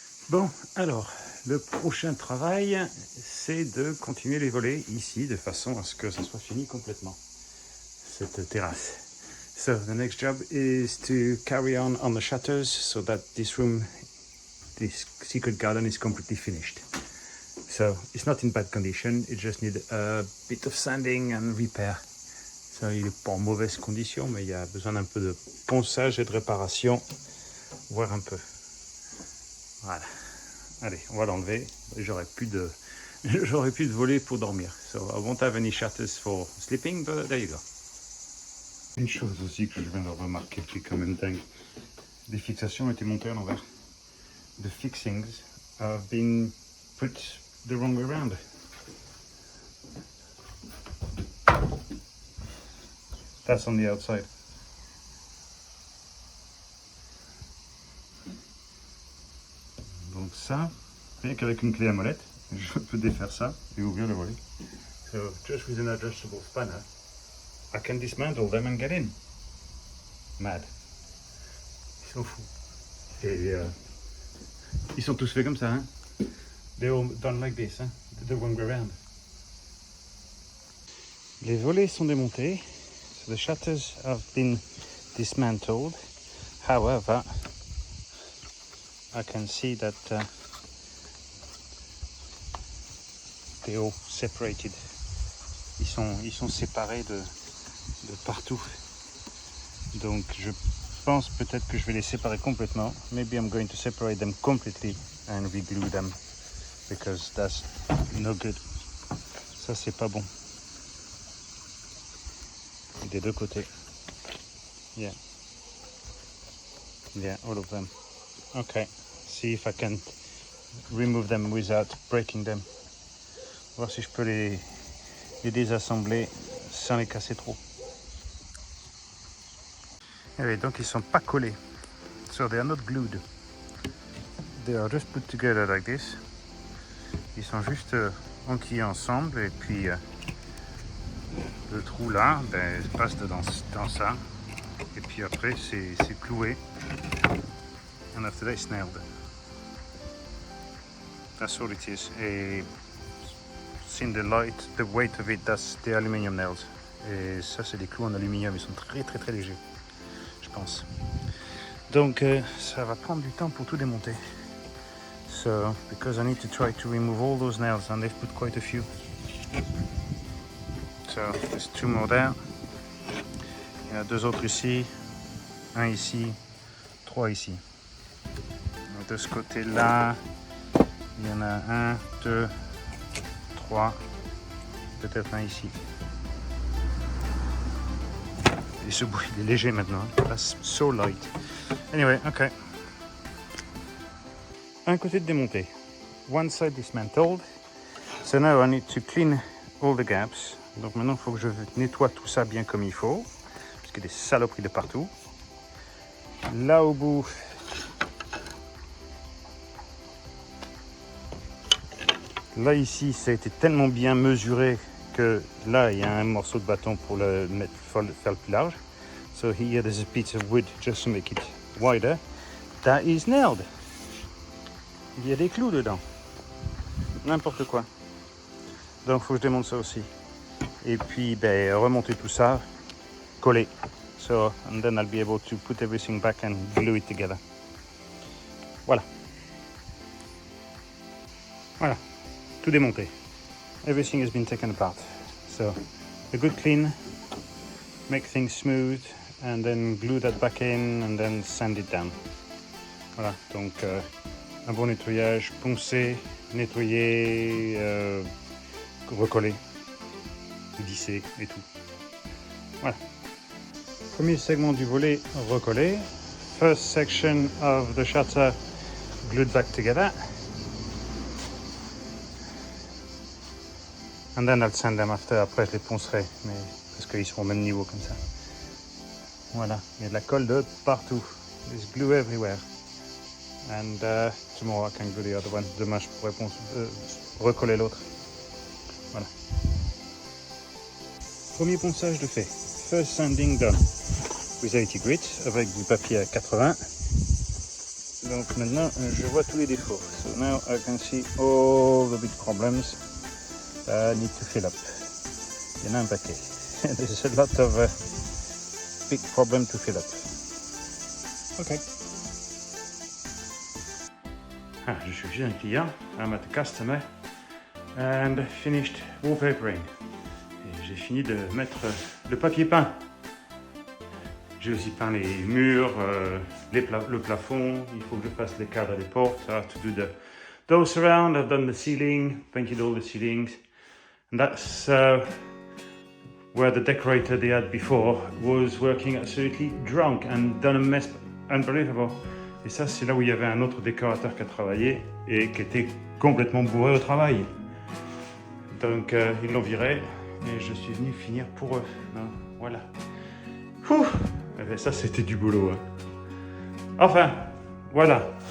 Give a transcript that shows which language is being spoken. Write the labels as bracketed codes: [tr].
[fr] Bon, alors, le prochain travail, c'est de continuer les volets ici, de façon à ce que ça soit fini complètement, cette terrasse. [en] So, the next job is to carry on the shutters so that this room, this secret garden is completely finished. So, it's not in bad condition, it just needs a bit of sanding and repair. [fr] So, il n'est pas en mauvaise condition, mais il y a besoin d'un peu de ponçage et de réparation, voir un peu. Voilà. Allez, on va l'enlever. J'aurais plus de volets pour dormir. [en] So I won't have any shutters for sleeping, but there you go. [fr] Une chose aussi que je viens de remarquer qui est quand même dingue. Les fixations ont été montées à l'envers. [en] The fixings have been put the wrong way around. That's on the outside. [fr] Donc ça, rien qu'avec une clé à molette, je peux défaire ça et ouvrir le volet. [en] So just with an adjustable spanner, I can dismantle them and get in. Mad. [fr] Ils sont fous. Et ils sont tous faits comme ça, hein. [en] They're all done like this, hein. The wrong way around. [fr] Les volets sont démontés. [en] So the shutters have been dismantled. However, I can see that they're all separated. [fr] Ils sont séparés de partout. Donc je pense peut-être que je vais les séparer complètement. [en] Maybe I'm going to separate them completely and reglue them because that's no good. [fr] Ça c'est pas bon. Des deux côtés. Yeah. [en] Yeah, all of them. Okay. See if I can remove them without breaking them. [fr] Voir si je peux les désassembler sans les casser trop. Et oui, donc ils sont pas collés. [en] So they are not glued. They are just put together like this. [fr] Ils sont juste enquillés ensemble et puis le trou là, ben, passe dans ça. Et puis après c'est cloué. [en] And after that it's nailed. That's all it is. Et in the light, the weight of it, that's the aluminium nails. [fr] Et ça c'est des clous en aluminium, ils sont très très très légers, je pense. Donc ça va prendre du temps pour tout démonter. [en] So, because I need to try to remove all those nails and they've put quite a few. So, there's two more there. [fr] Il y en a deux autres ici, un ici, trois ici. De ce côté-là, il y en a un, deux, trois, peut-être un ici. Et ce bout, il est léger maintenant. [en] That's so light. Anyway, okay. [fr] Un côté de démonté. [en] One side dismantled. So now I need to clean all the gaps. [fr] Donc maintenant, il faut que je nettoie tout ça bien comme il faut. Parce qu'il y a des saloperies de partout. Là au bout, là ici, ça a été tellement bien mesuré que là, il y a un morceau de bâton pour le faire le plus large. [en] So here there's a piece of wood just to make it wider. That is nailed. [fr] Il y a des clous dedans. N'importe quoi. Donc il faut que je démonte ça aussi. Et puis ben, remonter tout ça, coller. [en] So, and then I'll be able to put everything back and glue it together. Voilà. [fr] Voilà. Tout démonté. [en] Everything has been taken apart. So, a good clean, make things smooth, and then glue that back in, and then sand it down. [fr] Voilà, donc un bon nettoyage, poncer, nettoyer, recoller, lisser et tout. Voilà. Premier segment du volet recollé. [en] First section of the shutter glued back together. And then I'll sand them after. [fr] Après, je les poncerai, mais parce qu'ils seront au même niveau comme ça. Voilà, il y a de la colle de partout. [en] There's glue everywhere. And tomorrow I can glue the other one. [fr] Demain, je pourrai recoller l'autre. Voilà. Premier ponçage de fait. [en] First sanding done. With 80 grit [fr] avec du papier à 80. Donc maintenant, je vois tous les défauts. [en] So now I can see all the big problems that I need to fill up. [fr] Il y en a un paquet. [en] There's a lot of big problems to fill up. Okay. [fr] Je suis chez un client. [en] I'm at a customer and finished wallpapering. [fr] Et j'ai fini de mettre le papier peint. J'ai aussi peint les murs, le plafond. Il faut que je fasse les cadres des portes. [en] I have to do those around. I've done the ceiling, painted all the ceilings. And that's where the decorator they had before was working absolutely drunk and done a mess unbelievable. [fr] Et ça, c'est là où il y avait un autre décorateur qui a travaillé et qui était complètement bourré au travail. Donc, ils l'ont viré et je suis venu finir pour eux. Donc, voilà. Ouh, eh bien, ça, c'était du boulot. Hein. Enfin, voilà.